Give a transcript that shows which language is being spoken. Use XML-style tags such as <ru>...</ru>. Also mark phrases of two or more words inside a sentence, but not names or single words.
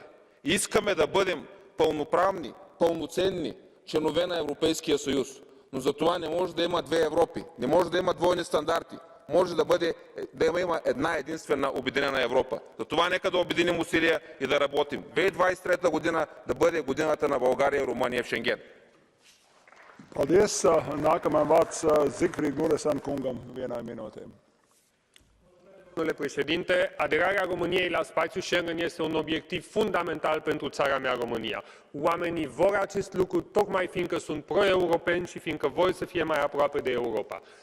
<bg>И искаме да бъдем пълноправни, пълноценни членове на Европейския съюз. Но за това не може да има две Европи, не може да има двойни стандарти. може да има една единствена обединена Европа. Затова нека да обединим усилия и да работим. 2023 година да бъде годината на България и Румъния в Шенген.</bg> <lv>Paldies. Nākamajam vārds Zigfrīd Muresan kungam vienai minūtē.</lv> <ro>Domnule președinte, aderarea României la spațiul Schengen este un obiectiv fundamental pentru țara mea, România. Oamenii vor acest lucru tocmai fiindcă sunt pro-europeni și fiindcă vor să fie mai aproape de Europa.</ro>